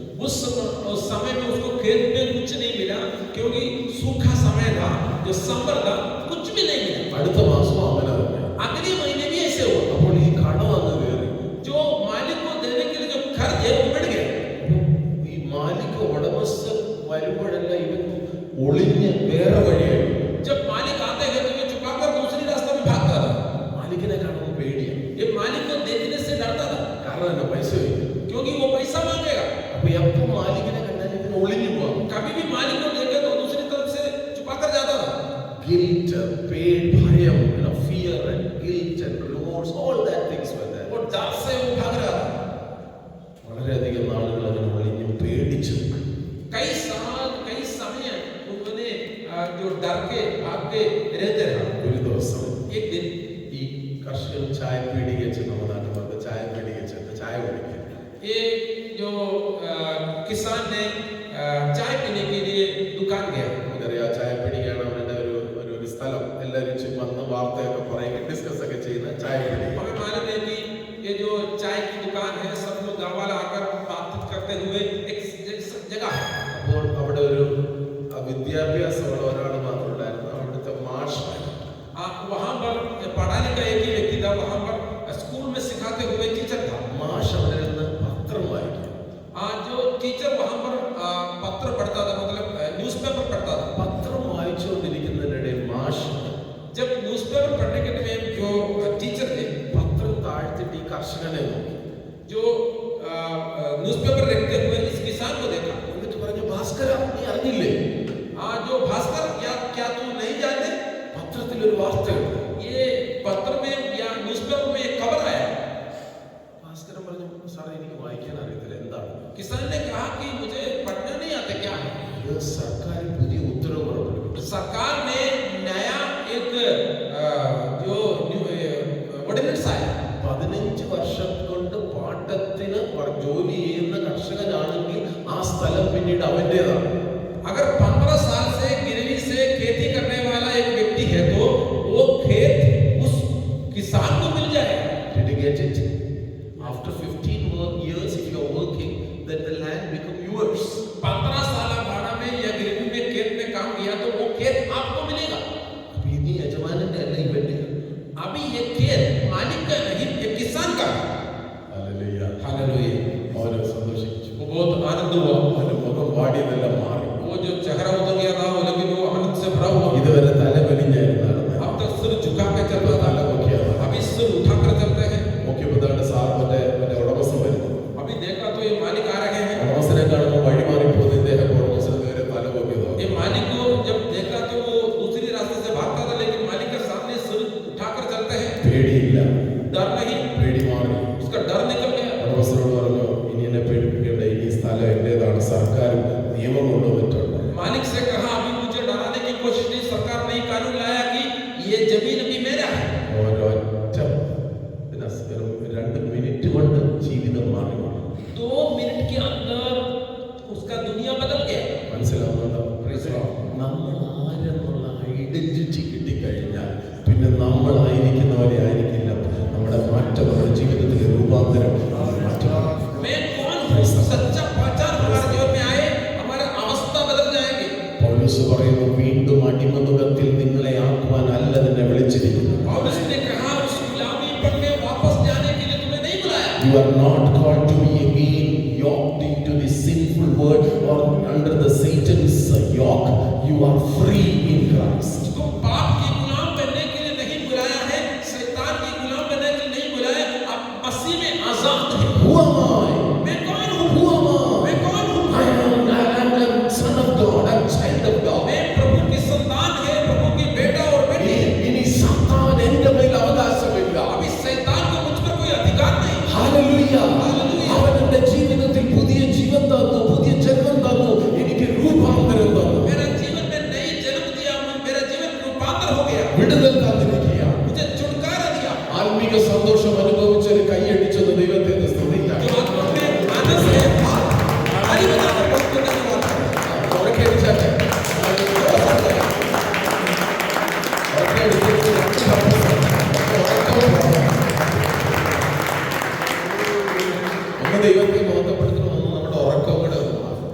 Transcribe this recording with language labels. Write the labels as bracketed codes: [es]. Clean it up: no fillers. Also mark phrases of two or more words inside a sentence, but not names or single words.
[hi] उस समय में उसको खेत में कुछ नहीं मिला क्योंकि सूखा समय था, जो समर था, कुछ भी नहीं मिला। [ml] അടുത്ത മാസം അങ്ങനെ തന്നെ. [hi] अगले महीने भी ऐसे हुआ। [ml] അപ്പോൾ ഈ കടം അങ്ങ് കയറി. [hi] जो मालिक को देने के लिए जो कर्ज है वो बढ़ गया। [ml] ഈ മാലിക് ഉടമസ്ഥൻ വരുമ്പോഴെല്ലാം ഇവൻ ഒളിഞ്ഞ് വേറെ വഴിയായി. [hi] जब मालिक आते हैं तो ये चुकाकर दूसरी रास्ते में भागता था। [ml] മാലിക്കിനെ കാണുമ്പോൾ പേടിയാണ്. [hi] ये मालिक को देखने से डरता था [ml] കാരണം എന്താ? പൈസ ഇല്ല. [hi] क्योंकि वो पैसा मांगेगा। [ml] അപ്പൊ എപ്പോ മാലിക്കിനെ കണ്ടാൽ ഇവൻ ഒളിഞ്ഞു പോവാം. [hi] कभी भी मालिक को देखे तो दूसरी तरफ से छुपाकर जाता था। [en] Guilt, pain, ഭയം, fear and guilt and remorse, all that things were there. [hi] वो डर से वो भाग रहा था। [ml] വളരെയധികം നാളുകൾ അങ്ങനെ ഒളിഞ്ഞു പേടിച്ചു. [hi] कई साल कई समय उन्होंने जो डर के भाग के रहते रहा। [ml] ഒരു ദിവസം [hi] एक दिन [ml] ഈ കർഷകൻ ചായ പീടിക വെച്ച് നമ്മുടെ നാട്ടിൽ ചായ പീടിക വെച്ചിട്ട് ചായ കുടിക്കുക. [hi] ये जो किसान ने चाय पीने के लिए दुकान गया। [ml] നമുക്കറിയാം ചായ പീടികയാണ് അവരുടെ ഒരു സ്ഥലം. എല്ലാവരും വന്ന് വാർത്തയൊക്കെ പറയുക ഡിസ്കസ് ഒക്കെ ചെയ്യുന്ന ചായ പീടിക. [hi] हमें मालूम है कि ये जो चाय की दुकान है, सब लोग गाँव वाला आकर बातचीत करते हुए एक जगह है। [ml] അപ്പോൾ അവിടെ ഒരു വിദ്യാഭ്യാസമുള്ള ഒരാൾ മാത്രമുണ്ടായിരുന്നു, അവിടുത്തെ മാഷ്. [hi] वहाँ पर पढ़ा लिखा एक ही व्यक्ति था, वहाँ पर स्कूल में सिखाते हुए टीचर था। [ml] മാഷ് അവിടെ നിന്ന് പത്രം വായിക്കും. [hi] जो टीचर वहाँ पर पत्र पढ़ता था, मतलब न्यूज़पेपर पढ़ता था। [ml] പത്രം വായിച്ചുകൊണ്ടിരിക്കുന്നതിനിടെ മാഷ് [hi] जब न्यूज़पेपर पढ़ने के टाइम जो टीचर थे, [ml] പത്രം താഴ്ത്തിട്ട് ഈ കർഷകനെ നോക്കി. [hi] जो न्यूज़पेपर रखते हुए इस किसान को देखा। [ml] എന്നിട്ട് പറഞ്ഞു, ഭാസ്കര നീ അറിഞ്ഞില്ലേ? [hi] जो भास्कर, क्या तू नहीं जानते? [ml] പത്രത്തിൽ ഒരു വാർത്തയുണ്ട്. [hi] ये पत्र में या न्यूज़पेपर में एक खबर आया। [ml] ഭാസ്കരൻ പറഞ്ഞു, സാറേ എനിക്ക് വായിക്കാൻ അറിയത്തില്ല, എന്താണ്? [hi] किसान ने कहा कि मुझे पढ़ना नहीं आता, क्या है? [ml] ഇത് സർക്കാർ പുതിയ ഉത്തരവ് പുറപ്പെടുവിച്ചു. [hi] सरकार ने नया एक जो ऑर्डिनेंस आया। [ml] 15 വർഷം കൊണ്ട് പാട്ടത്തിന് ജോലി ചെയ്യുന്ന കർഷകനാണെങ്കിൽ ആ സ്ഥലം പിന്നീട് അവന്റേതാണ്. [hi] अगर 15 साल से गिरवी से खेती करने वाला एक व्यक्ति है तो वो खेत उस किसान को मिल जाएगा। [en] Did you get it? After 15 years, if you are working, then the land become yours. [hi] 15 साल भाड़ा में या गिरवी में खेत में काम किया तो वो खेत आपको मिलेगा। [ml] അപ്പൊ ഇനി യജമാനന്റെ അല്ല ഇവന്റെ. [hi] अभी ये खेत मालिक का नहीं, ये किसान का है। [ml] ഹല്ലേലൂയ. [hi] हालेलुया। [ml] അവന് സന്തോഷിച്ചു. [hi] वो बहुत आनंद हुआ। [ml] അവന്റെ മുഖം വാടിയതെല്ലാം മാറി. [hi] वो जो चेहरा उतर गया था वो, लेकिन वो आनंद से भरा हुआ। [ml] ഇതുവരെ തലവലിഞ്ഞായിരുന്നു നടന്നത്. [hi] अब तक सिर झुका के चलता था, [ml] തല പൊക്കിയാണ്. [hi] अभी सिर उठाकर चलते हैं। [ml] നോക്കിയപ്പോഴാണ് സാർ മറ്റേ ഉടമസ്ഥൻ വരുന്നത്. [hi] अभी देखा तो ये मालिक आ रहे हैं। [ml] ഉടമസ്ഥനെ കാണുമ്പോൾ വഴി മാറിപ്പോകുന്ന ഇദ്ദേഹം ഉടമസ്ഥന് നേരെ തല പൊക്കിയതോ. [hi] ये मालिक को जब देखा तो वो दूसरी रास्ते से भागता था, लेकिन मालिक के सामने सिर उठाकर चलते हैं। [ml] പേടിയില്ല, [hi] डर नहीं, [ml] പേടി മാറി. [hi] उसका डर निकल गया। [ml] ഉടമസ്ഥനോട് പറഞ്ഞു, ഇനി എന്നെ പേടിപ്പിക്കേണ്ട, ഇനി ഈ സ്ഥലം എന്റേതാണ്, സർക്കാർ നിയമം കൊണ്ടുവന്നിട്ടുണ്ട്. [hi] मालिक से कहा, अभी मुझे डराने की कोशिश नहीं, सरकार ने कानून लाया कि ये जमीन अभी मेरा है। [ml] ഒരൊറ്റ 2 മിനിറ്റ് കൊണ്ട് ജീവിതം മാറി മാറി. [hi] 2 मिनट के अंदर उसका दुनिया बदल गया। [ml] മനസ്സിലാവുന്നുണ്ടോ? നമ്മൾ ആരെന്നുള്ള ഐഡന്റിറ്റി കിട്ടിക്കഴിഞ്ഞാൽ പിന്നെ നമ്മളായിരിക്കുന്ന പോലെ ആയിരിക്കില്ല നമ്മുടെ മാറ്റം, നമ്മുടെ ജീവിതത്തിലെ രൂപാന്തരം, മാറ്റം. [hi] मैं कौन हूँ, सच्चा पहचान हमारे जीवन में आए, हमारा अवस्था बदल जाएगी। [ml] പൗലോസ് പറയുന്നു, വീണ്ടും അടിമനുഖത്തിൽ നിങ്ങളെ ആക്കുവാനല്ല നിന്നെ വിളിച്ചിരിക്കുന്നു. [hi] पौलुस ने कहा, उस गुलामीपन में वापस जाने के लिए तुम्हें नहीं बुलाया। [en] You are not called to be again yoked into the sinful world or under the Satan's yoke. You are free in Christ. [hi] उसको पाप के गुलाम बनने के लिए नहीं बुलाया है, शैतान के गुलाम बनने के लिए नहीं बुलाया। आप मसीह में आजाद हैं। [en] Who am I? [hi] मैं कौन हूँ? [en] Who am I? [hi] मैं कौन हूँ? [en] I am the son of God. I am child of God. [hi] मैं प्रभु की संतान है, प्रभु की बेटा और बेटी है। [ml] ഇനി സാത്താൻ എന്റെ മേൽ അവകാശമില്ല. [hi] अभी शैतान को मुझ पर कोई अधिकार नहीं। [ml] ഹല്ലേലൂയ. അവൻ എന്റെ ജീവിതത്തിൽ പുതിയ ജീവൻ തന്നു, പുതിയ ജന്മം തന്നു, എനിക്ക് രൂപാന്തരം തന്നു, [hi] मेरा जीवन में नई जन्म दिया, मेरा जीवन रूपांतर हो गया, [ml] വിടുതൽ തന്നിരിക്കുകയാണ്. [hi] मुझे छुटकारा दिया। [ml] ആത്മീക സന്തോഷം അനുഭവിച്ചൊരു കൈയടിച്ചെന്ന് ദൈവത്തെ സ്തുതിക്കാം. [hi] जो आत्मा में आनंद है, हरी बनाकर प्रभु को धन्यवाद करें। [ml] ഉറക്കെ അടിച്ചാട്ടെ. ഉറക്കെ അടിച്ചിട്ട് ഒന്ന് ദൈവത്തെ ബോധപ്പെടുത്തണം, ഒന്ന് നമ്മുടെ ഉറക്കം കൂടെ ഒന്ന് മാറും.